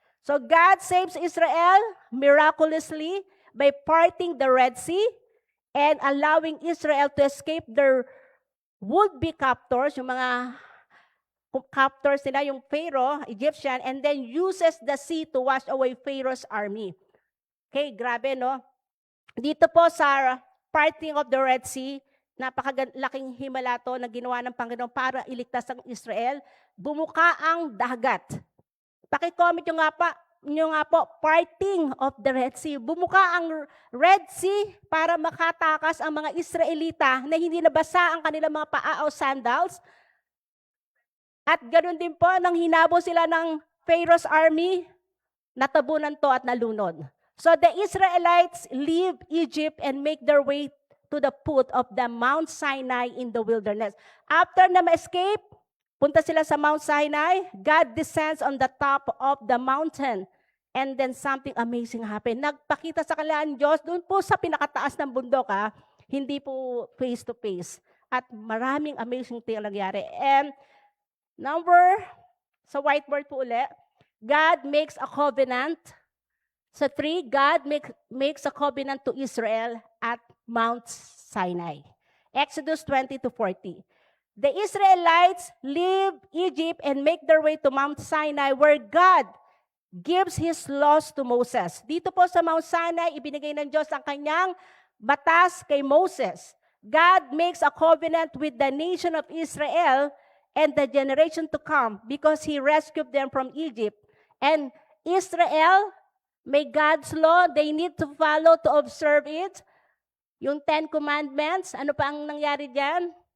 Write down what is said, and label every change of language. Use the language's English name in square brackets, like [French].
[English] So God saves Israel miraculously by parting the Red Sea and allowing Israel to escape their would-be captors, [Filipino] yung mga captors nila, [English] yung Pharaoh, Egyptian, and then uses the sea to wash away Pharaoh's army. [Filipino] Okay, grabe, no? Dito po sa parting of the Red Sea, napakalaking himala to na ginawa ng Panginoon para iligtas ang Israel, bumuka ang dagat. Paki-comment nyo nga po, parting of the Red Sea. Bumuka ang Red Sea para makatakas ang mga Israelita na hindi nabasa ang kanilang mga paa o sandals. At ganoon din po, nang hinabo sila ng Pharaoh's army, natabunan to at nalunod. [English] So the Israelites leave Egypt and make their way to the foot of the Mount Sinai in the wilderness. After [Filipino] na ma-escape, punta sila sa [English] Mount Sinai, God descends on the top of the mountain. And then something amazing happened. [Filipino] Nagpakita sa kanila ang Diyos doon po sa pinakataas ng bundok, hindi po face to face. At maraming amazing thing nangyari. And sa whiteboard po ulit, [English] God makes a covenant. Sa 3, God makes a covenant to Israel at Mount Sinai. Exodus 20-40. The Israelites leave Egypt and make their way to Mount Sinai where God gives His laws to Moses. [Filipino] Dito po sa Mount Sinai, ibinigay ng Diyos ang kanyang batas kay Moses. [English] God makes a covenant with the nation of Israel and the generation to come because He rescued them from Egypt. And Israel, may God's law, they need to follow to observe it. [Filipino] Yung 10 Commandments, ano pa ang nangyari dyan?